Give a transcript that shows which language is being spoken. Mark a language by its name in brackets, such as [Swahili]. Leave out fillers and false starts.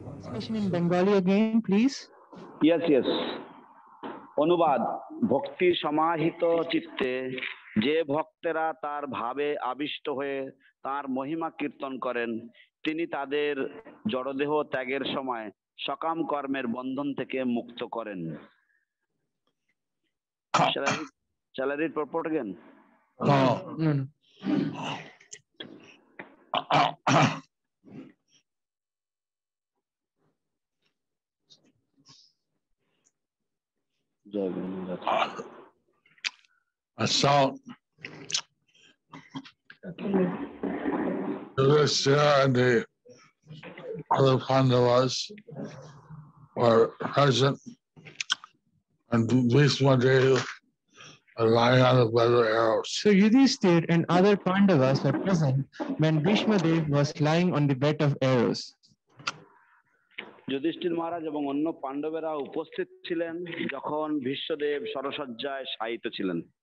[English] Question in Bengali again, please. Yes. [Bangla] অনুবাদ। ভক্তি সমাহিত চিত্তে যে ভক্তেরা তার ভাবে আবিষ্ট হয়ে তার মহিমা কীর্তন করেন, তিনি তাদের জড়দেহ ত্যাগের সময় সকাম কর্মের বন্ধন থেকে মুক্ত করেন। [English] Shall I read purport again? No. So, Yudhishthira and the other Pandavas were present, and Bhishma Dev was lying on the bed of arrows. So Yudhishthir and other Pandavas were present when Bhishma Dev was lying on the bed of arrows. [Bangla] Yudhishthir মহারাজ এবং অন্য পাণ্ডবেরা উপস্থিত ছিলেন যখন ভীষ্মদেব শরশয্যায় শায়িত ছিলেন।